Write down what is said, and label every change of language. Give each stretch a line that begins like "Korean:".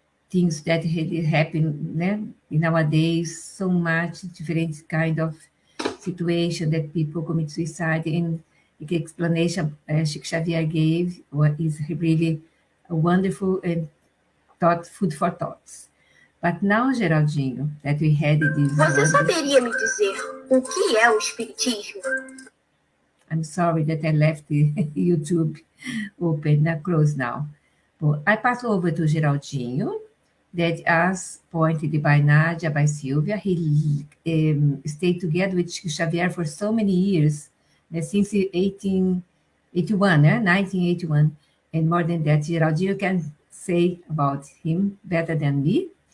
English: Things that really happen, nowadays, so much different kind of situation that people commit suicide, and the explanation Chico Xavier gave is really wonderful and food for thoughts. But now, Geraldinho, that we had this...
Portuguese: Você saberia me dizer o que é o Espiritismo?
English: I'm sorry that I left the YouTube open, closed now. But I pass over to Geraldinho, that as pointed by Nadia, by Sylvia, he stayed together with Chico Xavier for so many years, since 1881, 1981, and more than that, Geraldinho can say about him better than me.